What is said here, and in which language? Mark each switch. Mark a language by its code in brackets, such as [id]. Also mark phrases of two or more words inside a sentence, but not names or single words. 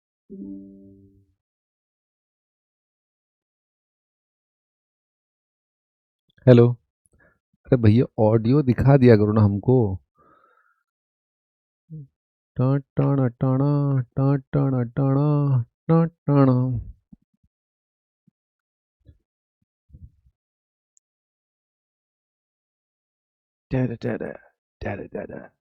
[hi] हेलो। अरे भैया ऑडियो दिखा दिया करो ना हमको। टा टाणा टाणा टा टाणा टाणा टा टाणा। टेरे टेरे टेरे टेरे।